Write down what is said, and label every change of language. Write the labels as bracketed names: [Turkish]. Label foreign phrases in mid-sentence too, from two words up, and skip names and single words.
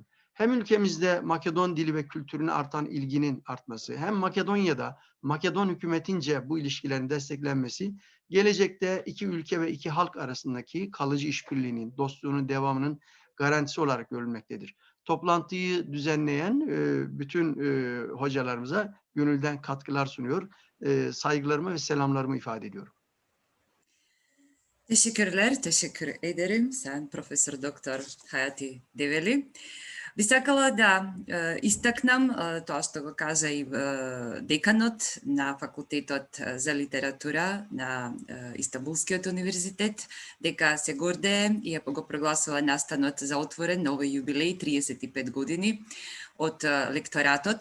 [Turkish] Hem ülkemizde Makedon dili ve kültürüne artan ilginin artması, hem Makedonya'da Makedon hükümetince bu ilişkilerin desteklenmesi, gelecekte iki ülke ve iki halk arasındaki kalıcı işbirliğinin, dostluğunun devamının garantisi olarak görülmektedir. Toplantıyı düzenleyen bütün hocalarımıza gönülden katkılar sunuyor. Saygılarımı ve selamlarımı ifade ediyorum. Teşekkürler, teşekkür ederim. Sen Profesör Doktor Hayati Develi. [Macedonian] Би сакала да истакнам тоа што го кажа и деканот на Факултетот за литература на Истанбулскиот универзитет, дека се гордее и го прогласува настанот за отворен на овој јубилеј 35 години од лекторатот.